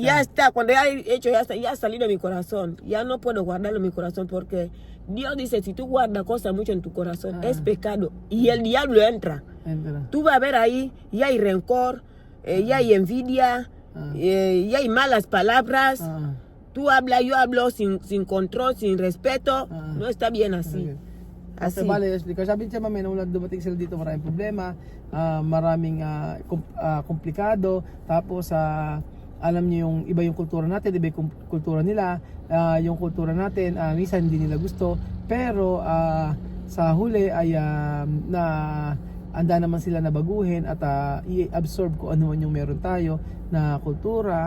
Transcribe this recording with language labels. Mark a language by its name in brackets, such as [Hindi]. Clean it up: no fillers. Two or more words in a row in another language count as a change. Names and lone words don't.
[Spanish] Ya está, cuando ya he hecho, ya está, ya ha salido de mi corazón. Ya no puedo guardarlo en mi corazón porque Dios dice, si tú guardas cosas mucho en tu corazón, es pecado. Y el diablo entra. Tú vas a ver ahí, ya hay rencor, ya hay envidia, ya hay malas palabras. Tú hablas, yo hablo sin control, sin respeto. No está bien así. Así. Bale, explica. [Filipino] Sabi niya, Mami, nung dumating sila dito, maraming problema, maraming komplikado. Tapos, alam niyo yung iba yung kultura natin, iba yung kultura nila. Yung kultura natin, minsan hindi nila gusto. Pero, sa huli ay anda naman sila na baguhin at i-absorb kung ano man yung meron tayo na kultura.